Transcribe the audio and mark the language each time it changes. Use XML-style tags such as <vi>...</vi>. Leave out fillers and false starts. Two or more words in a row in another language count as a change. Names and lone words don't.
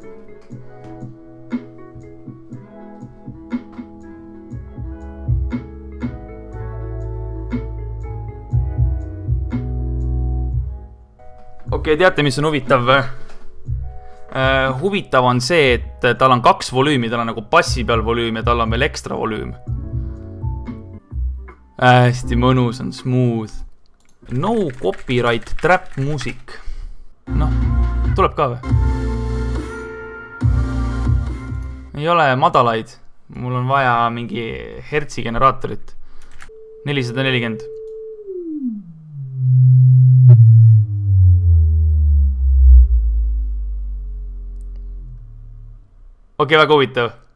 <et>Okei, teate, mis on huvitav? Huvitav on see, et tal on 2 volüümi, tal on nagu bassi peal volüüm ja tal on veel ekstra volüüm. Hästi mõnus on, smooth.</et> <en>No copyright trap music.</en> <et>Noh, tuleb ka või? Ei ole madalaid. Mul on vaja mingi hertsi generaatorit. 440. Okei, väga huvitav.</et>